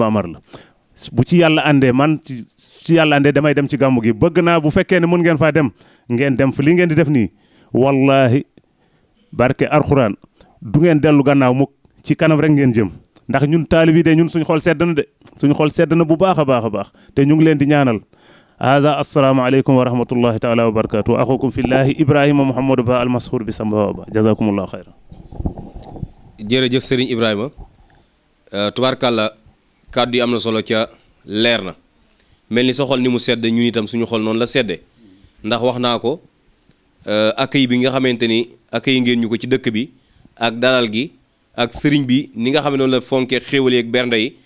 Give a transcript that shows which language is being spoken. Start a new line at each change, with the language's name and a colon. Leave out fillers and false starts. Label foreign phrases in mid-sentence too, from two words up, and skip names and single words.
Wolof: Amar la bu ci yàlla àndee man ci yàlla àndee damay dem ci gàmm gi bëgg naa bu fekkee ne mën ngeen faa dem ngeen dem fa li ngeen di def nii wallahi barke alxuraan du ngeen dellu gannaaw mukk ci kanam rek ngeen jëm ndax ñun taalibi de ñun suñu xol sedd na de suñu xol sedd na bu baax a baax a baax te ñu ngi leen di ñaanal
Arabic: هذا السلام عليكم ورحمة الله تعالى وبركاته أخوكم في الله إبراهيم محمد با المسحور بسم بابا جزاكم الله خيرا
Wolof: jërëjëf Serigne Ibrahima tubaarkàlla kàddu yi am na solo ca leer na mel ni sa xol ni mu sedd ñun itam suñu xol noonu la sedde ndax wax naa ko accueil bi nga xamante ni accueil ngeen ñu ko ci dëkk bi ak dalal gi ak sëriñ bi ni nga xam ne noonu la fonkee xéewal yi ak bernde yi